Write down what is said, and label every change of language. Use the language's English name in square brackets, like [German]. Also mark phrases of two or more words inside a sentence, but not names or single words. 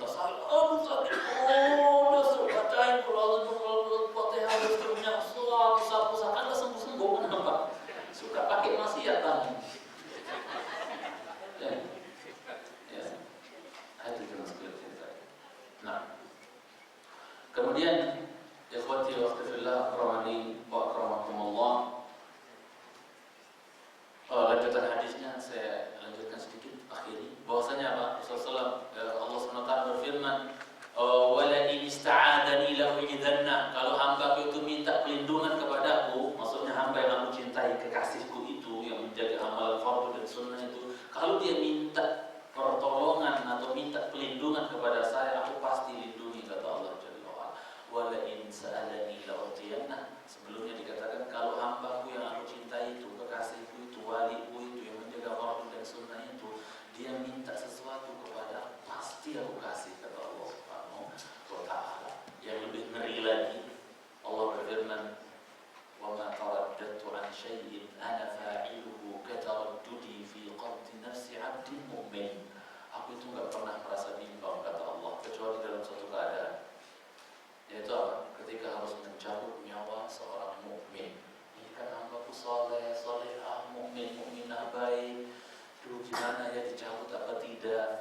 [Indonesian] Sakit, udah suruh bacain kalau Fatihah punya usap kan nggak sembuh. Kenapa? Suka pakai maksiat tangan. Ya, itu jelas kita. Nah, kemudian [Arabic] إخوتي وأخواتي رحمني وأكرمكم الله. [Indonesian] Lanjutan hadisnya saya lanjutkan sedikit akhiri. Bahwasanya apa? Rasulullah Allah SWT berfirman, [Arabic] "ولئن استعاذني لأعيذنه." [Indonesian] Kalau hamba-Ku itu minta perlindungan kepadaku, maksudnya hamba yang aku cintai, kekasihku itu yang menjaga amalan fardu dan sunnah itu, kalau dia minta pertolongan atau minta perlindungan kepada saya, aku pasti lindungi, kata [Arabic] الله جل وعلا. ولئن سألني لأعطينه. [Indonesian] Sebelumnya dikatakan kalau hamba-Ku yang aku cintai itu, kekasihku itu, waliku itu yang menjaga fardu dan sunnah itu, dia minta sesuatu kepada, pasti aku kasih, kata [Arabic] الله سبحانه وتعالى. [Indonesian] Yang lebih ngeri lagi, Allah berfirman, [Arabic] "وما ترددت عن شيء أنا فاعله كترددي في قبض نفس عبد مؤمن." [Indonesian] Aku itu enggak pernah merasa bimbang, kata Allah, kecuali dalam suatu keadaan, yaitu apa? Ketika harus mencabut nyawa seorang mukmin. Ini kan hamba-Ku salehah, mukminah baik. Duh, gimana ya, dicabut apa tidak?